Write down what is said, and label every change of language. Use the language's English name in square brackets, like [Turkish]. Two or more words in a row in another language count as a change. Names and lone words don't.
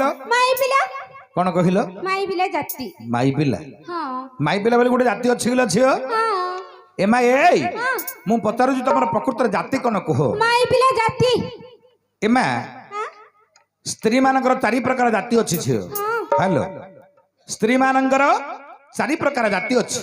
[Odia] ମାଇ ପିଲା କୋଉ କହିଲ ମାଇ ପିଲା ଜାତି ମାଇ ପିଲା ହଁ মাই ପିଲା ବୋଲି ଗୋଟେ ଜାତି ଅଛି କିଲ ଝିଅ ହଁ ଏମା ଏଇ ମୁଁ ପଚାରୁଛି ତମର ପ୍ରକୃତରେ ଜାତି କଣ କୁହ ମାଇ ପିଲା ଜାତି ଏମା ହଁ ସ୍ତ୍ରୀ ମାନଙ୍କର ଚାରି ପ୍ରକାର ଜାତି ଅଛି ଝିଅ ହଁ ହ୍ୟାଲୋ ସ୍ତ୍ରୀ ମାନଙ୍କର ଚାରି ପ୍ରକାର ଜାତି ଅଛି